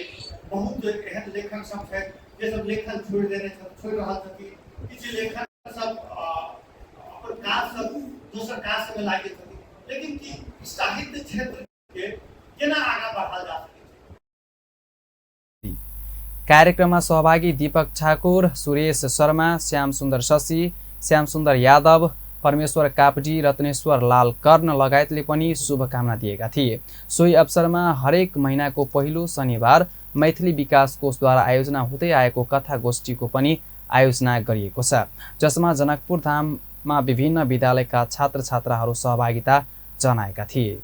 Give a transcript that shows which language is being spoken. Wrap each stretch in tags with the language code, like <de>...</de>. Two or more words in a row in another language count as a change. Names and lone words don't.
<mai>बहुत एहन लेखक सब छै जे सब लेखन छोड़ि रहल छथिन। किछु लेखक सब अपन काज सब दोसर काज सब में लागि छथिन लेकिन कि साहित्य क्षेत्र के केना आगाँ बढ़ाल जा सकै।</mai> <ne>कार्यक्रममा सहभागी दीपक ठाकुर, सुरेश शर्मा, श्याम सुन्दर शशी, श्याम सुन्दर यादव, परमेश्वर कापडी, रत्नेश्वर लाल कर्ण लगायतले पनि शुभकामना दिएका थिए। सोही अवसरमा हरेक महिनाको पहिलो शनिबार मैथिली विकास कोषद्वारा आयोजना हुँदै आएको कथा गोष्ठीको पनि आयोजना गरिएको छ, जसमा जनकपुर धाममा विभिन्न विद्यालयका छात्र छात्राहरू सहभागिता जनाएका थिए।</ne>